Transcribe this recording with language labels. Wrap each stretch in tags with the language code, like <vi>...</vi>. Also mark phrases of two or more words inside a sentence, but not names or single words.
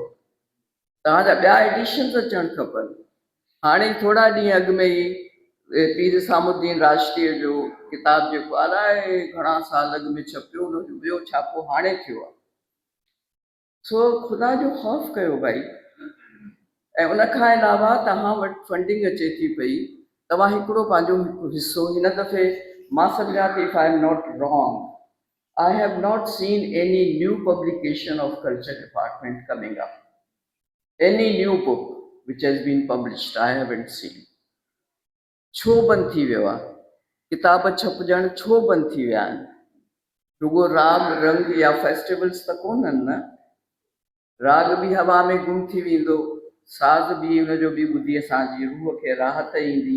<sd>तव्हांजा ॿिया एडिशन्स अचणु खपनि। हाणे थोरा ॾींहं अॻु में ई पीर सामुद्दीन राष्ट्रीय जो किताब जेको अलाए घणा साल अॻु में छपियो, उनजो ॿियो छापो हाणे थियो आहे। सो ख़ुदा जो ख़ौफ़ कयो भाई। ऐं उन खां अलावा तव्हां वटि फंडिंग अचे थी पई, तव्हां हिकिड़ो पंहिंजो हिसो हिन दफ़े मां सम्झां थी,</sd> <en>If I am not wrong, I have not seen any new publication of culture department coming up. Any new book which has been published, I haven't seen.</en> <sd>छो बंदि थी वियो आहे? किताब छपजण छो बंदि थी विया आहिनि? रुगो राग रंग या फेस्टिवल्स त कोन्हनि न। राग बि हवा में गुम थी वेंदो, साज़ बि उनजो बि ॿुधी असांजी रूह खे राहत ईंदी।</sd>